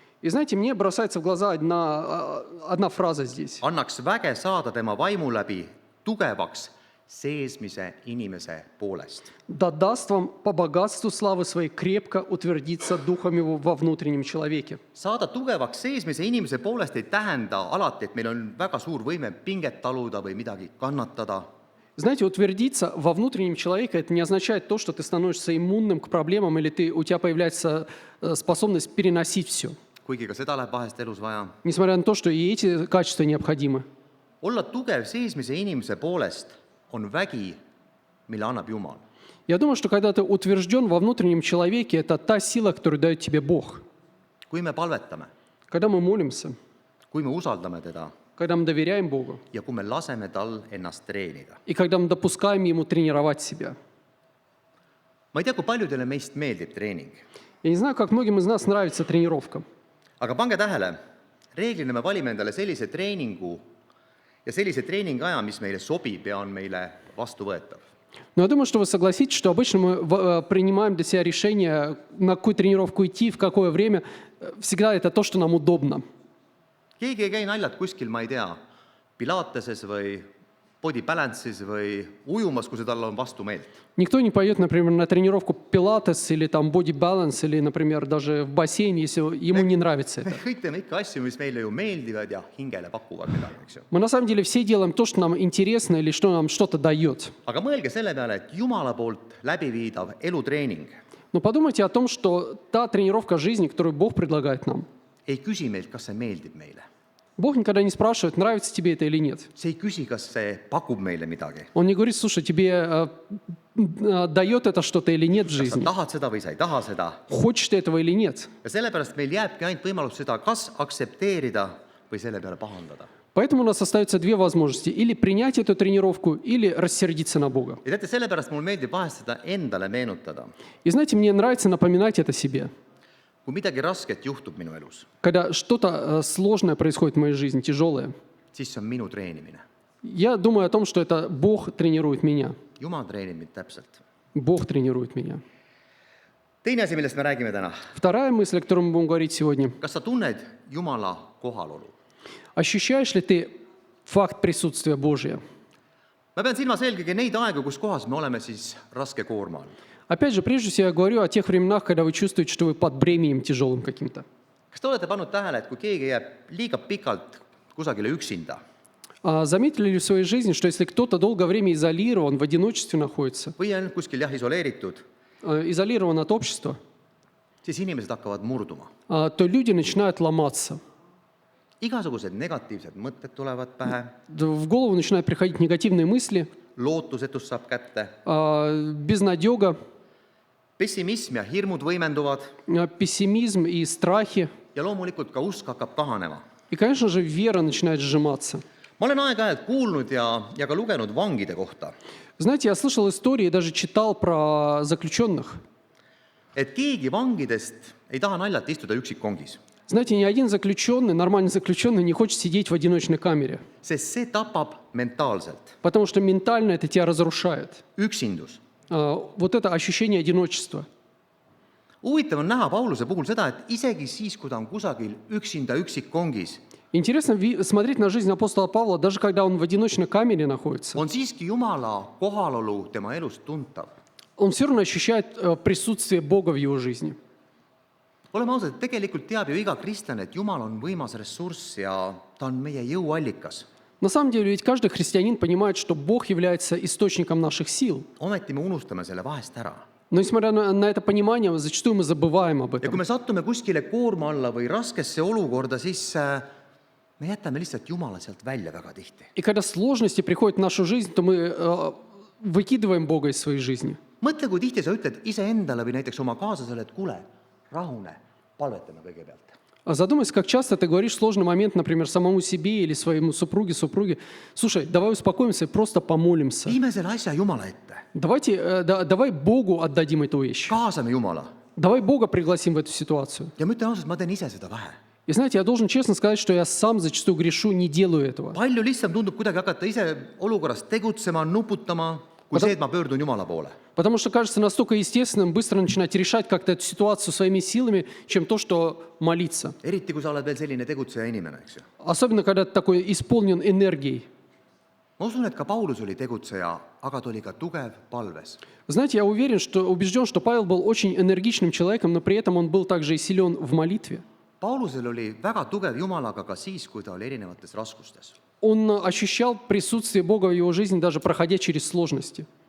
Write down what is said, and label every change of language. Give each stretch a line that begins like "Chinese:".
Russian: И знаете, мне бросается в глаза одна фраза здесь.
Estonian: annaks väge saada tema vaimu läbi tugevaks seesmise inimese poolest.
Russian: «Да даст вам по богатству славы своей крепко утвердиться Духом Его во внутреннем человеке».
Estonian: saada tugevaks seesmise inimese poolest ei tähenda alati, et meil on väga suur võime pinget taluda või midagi kannatada.
Russian: Знаете, утвердиться во внутреннем человеке, это не означает то, что ты становишься иммунным к проблемам или у тебя появляется способность переносить все.
Estonian: kuigi ka seda läheb vahest elus vaja.
Russian: Несмотря на то, что и эти качества необходимы.
Estonian: olla tugev seesmise inimese poolest on vägi, mille annab Jumal.
Russian: Я думаю, что когда ты утвержден во внутреннем человеке, это та сила, которую дает тебе Бог.
Estonian: kui me palvetame,
Russian: Когда мы молимся,
Estonian: kui me usaldame teda
Russian: когда мы доверяем Богу,
Estonian: ja kui me laseme tal ennast treenida.
Russian: и когда мы допускаем Ему тренировать себя.
Estonian: ma ei tea, kui paljudele meist meeldib treening,
Russian: Я не знаю, как многим из нас нравится тренировка.
Estonian: aga pange tähele, reeglina me valime endale sellise treeningu ja sellise treeningaja, mis meile sobib ja on meile vastuvõetav.
Russian: Но я думаю, что вы согласитесь, что обычно мы принимаем для себя решение, на какую тренировку идти, в какое время. Всегда это то, что нам удобно.
Estonian: keegi ei käi naljalt kuskil, ma ei tea, Pilateses või body balance'is või ujumas, kui see talle on vastumeelt.
Russian: Никто не пойдет, например, на тренировку пилатес или там body balance, или, например, даже в бассейн, если ему не нравится
Estonian: me
Russian: это.
Estonian: kõik teeme ikka asju, mis meile ju meeldivad ja hingele pakuvad midagi, eks ju.
Russian: Мы на самом деле все делаем то, что нам интересно или что нам что-то дает.
Estonian: aga mõelge selle peale, et Jumala poolt läbiviidav elutreening
Russian: Но подумайте о том, что та тренировка жизни, которую Бог предлагает нам,
Estonian: ei küsi meilt, kas see meeldib meile.
Russian: Бог никогда не спрашивает, нравится тебе это или нет.
Estonian: see ei küsi, kas see pakub meile midagi.
Russian: Он не говорит, слушай, тебе дает это что-то или нет в
Estonian: kas sa
Russian: жизни.
Estonian: tahad seda või sa ei taha seda.
Russian: Хочешь ты этого или нет.
Estonian: ja sellepärast meil jääbki ainult võimalus seda kas aktsepteerida või selle peale pahandada.
Russian: Поэтому у нас остаются две возможности. Или принять эту тренировку, или рассердиться на Бога.
Estonian: ja teate, sellepärast mulle meeldib vahest seda endale meenutada.
Russian: И знаете, мне нравится напоминать это себе.
Estonian: kui midagi rasket juhtub minu elus,
Russian: Когда что-то сложное происходит в моей жизни, тяжелое,
Estonian: siis see on minu treenimine.
Russian: я думаю о том, что это Бог тренирует меня.
Estonian: Jumal treenib mind täpselt.
Russian: Бог тренирует меня.
Estonian: teine asi, millest me räägime täna.
Russian: Вторая мысль, о которой мы будем говорить сегодня.
Estonian: Kas sa tunned Jumala kohalolu?
Russian: Ощущаешь ли ты факт присутствия Божия?
Estonian: Ma pean silmas eelkõige neid aegu, kus kohas me oleme siis raske koorma all.
Russian: Опять же, прежде всего я говорю о тех временах, когда вы чувствуете, что вы под бременем тяжелым каким-то.
Estonian: Kas te olete pannud tähele, et kui keegi jääb liiga pikalt kusagile üksinda,
Russian: Заметили ли в своей жизни, что если кто-то долгое время изолирован, в одиночестве находится,
Estonian: või on kuskil isoleeritud,
Russian: изолирован от общества,
Estonian: siis inimesed hakkavad murduma.
Russian: то люди начинают ломаться.
Estonian: Igasugused negatiivsed mõtted tulevad pähe,
Russian: В голову начинают приходить негативные мысли,
Estonian: lootusetus saab kätte,
Russian: безнадега,
Estonian: pessimism ja hirmud võimenduvad
Russian: пессимизм и страхи.
Estonian: ja loomulikult ka usk hakkab kahanema.
Russian: И, конечно же, вера начинает сжиматься.
Estonian: Ma olen aeg-ajalt kuulnud ja ka lugenud vangide kohta,
Russian: Знаете, я слышал истории, даже читал про заключенных.
Estonian: et keegi vangidest ei taha naljalt istuda üksikkongis,
Russian: Знаете, ни один заключенный, нормальный заключенный не хочет сидеть в одиночной камере,
Estonian: sest see tapab mentaalselt.
Russian: потому что ментально это тебя разрушает.
Estonian: Üksindus.
Russian: Вот это ощущение одиночества.
Estonian: Huvitav on näha Pauluse puhul seda, et isegi siis, kui ta on kusagil üksinda üksikkongis,
Russian: Интересно смотреть на жизнь апостола Павла, даже когда он в одиночной камере находится.
Estonian: on siiski Jumala kohalolu tema elus tuntav.
Russian: Он все равно ощущает присутствие Бога в его жизни.
Estonian: Oleme ausad, et tegelikult teab ju iga kristlane, et Jumal on võimas ressurss ja ta on meie jõuallikas.
Russian: На самом деле, ведь каждый христианин понимает, что Бог является источником наших сил.
Estonian: Ometi me unustame selle vahest ära.
Russian: Но несмотря на это понимание, зачастую мы забываем об
Estonian: Ja kui
Russian: этом.
Estonian: me sattume kuskile koorma alla või raskesse olukorda, siis me jätame lihtsalt Jumala sealt välja väga tihti.
Russian: И когда сложности приходят в нашу жизнь, то мы выкидываем Бога из своей жизни.
Estonian: Mõtle, kui tihti sa ütled iseendale või näiteks oma kaaslasele, et kuule, rahune, palvetame kõigepealt.
Russian: Задумайся, как часто ты говоришь в сложный момент, например, самому себе или своему супруге, слушай, давай успокоимся и просто помолимся.
Estonian: Viime selle asja Jumala ette.
Russian: Давай Богу отдадим эту вещь.
Estonian: Kaasame Jumala.
Russian: Давай Бога пригласим в эту ситуацию.
Estonian: Ja ma ütlen ausalt, ma teen ise seda vähe.
Russian: И знаете, я должен честно сказать, что я сам зачастую грешу, не делаю этого.
Estonian: Palju lihtsam tundub kuidagi hakata ise olukorras tegutsema, nuputama, kui see, et ma pöördun Jumala poole.
Russian: Потому что кажется настолько естественным быстро начинать решать как-то эту ситуацию своими силами, чем то, что молиться.
Estonian: Eriti, kui sa oled veel selline tegutseja inimene, eks ju.
Russian: Особенно, когда ты такой исполнен энергией.
Estonian: Ma usun, et ka Paulus oli tegutseja, aga ta oli ka tugev palves.
Russian: Знаете, я убежден, что Павел был очень энергичным человеком, но при этом он был также и силен в молитве.
Estonian: Paulusel oli väga tugev Jumalaga ka siis, kui ta oli erinevates raskustes.
Russian: Он ощущал присутствие Бога в его жизни, даже проходя через сложности.